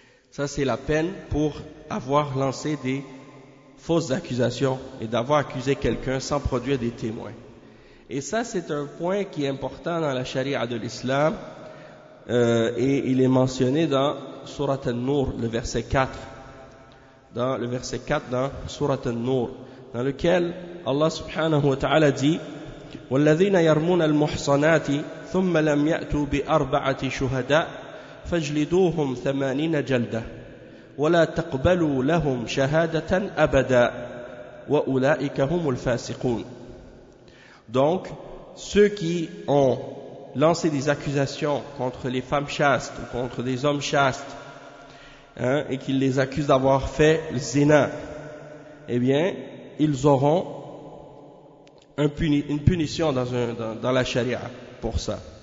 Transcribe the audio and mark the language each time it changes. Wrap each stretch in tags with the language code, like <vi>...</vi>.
<fr>Ça c'est la peine pour avoir lancé des fausses accusations et d'avoir accusé quelqu'un sans produire des témoins. Et ça, c'est un point qui est important dans la charia de l'islam. Et il est mentionné dans Surat An-Nur, le verset 4. Dans le verset 4 dans Surat An-Nur, dans lequel Allah subhanahu wa ta'ala dit:</fr> <ar>وَالَّذِينَ يَرْمُونَ الْمُحْصَنَاتِ ثُمَّ لَمْ يَأْتُوا بِأَرْبَعَةِ شُهَدَاءِ فَاجْلِدُوهُمْ 80 جَلْدَةً وَلَا تَقْبَلُوا لَهُمْ شَهَادَةً أَبَدًا وَأُولَٰئِكَ هُمُ الْفَاسِقُونَ.</ar> <fr>Donc, ceux qui ont lancé des accusations contre les femmes chastes ou contre des hommes chastes, hein, et qu'ils les accusent d'avoir fait le zina, eh bien, ils auront une punition dans la charia pour ça.</fr>